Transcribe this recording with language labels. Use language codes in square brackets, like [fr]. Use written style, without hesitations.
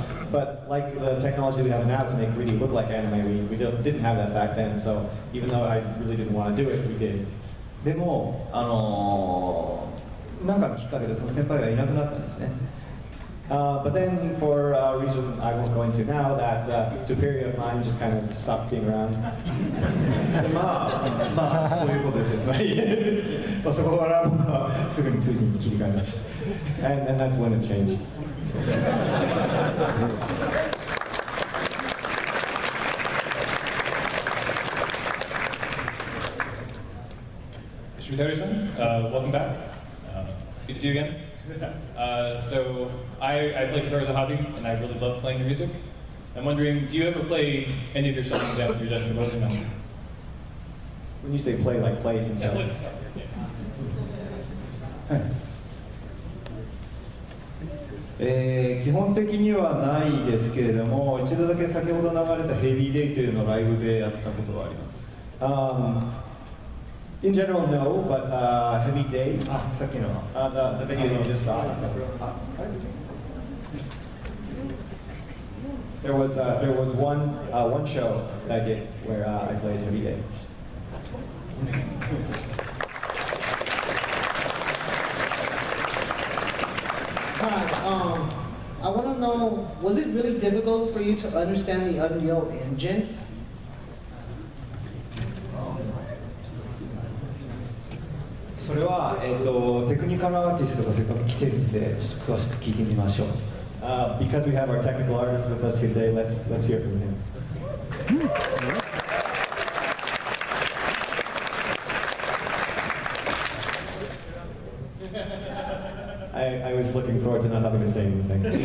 [en] But like the technology we have now to make 3D look like anime, we didn't have that back then, so even though I really didn't want to do it, we did. [ja] でも、なんかのきっかけでその先輩がいなくなったんですね。 [en] But then, for a reason I won't go into now, that superior of mine just kind of stopped being around. [ja] まあ、そういうことです。つまり、そこから僕はすぐに 2D に切り替えました。 [en] And that's when it changed. Shibutari-san, welcome back. It's good to see you again. So I play guitar as a hobby, and I really love playing your music. I'm wondering, do you ever play any of your songs after you're done composing them? When you say play, like play himself? Yeah, play. [ja] 基本的にはないですけれども、一度だけ先ほど流れたヘビーデイというのをライブでやったことはあります。 [en] In general, no, but Heavy Day, the video you just saw. There was one show that I did where I played Heavy Day. Hi, I want to know, was it really difficult for you to understand the Unreal Engine? [ja] So それは、テクニカルアーティストがせっかく来てるんで、ちょっと詳しく聞いてみましょう。 [en] Because we have our technical artist with us here today, let's hear from him. I was looking forward to not having to say anything.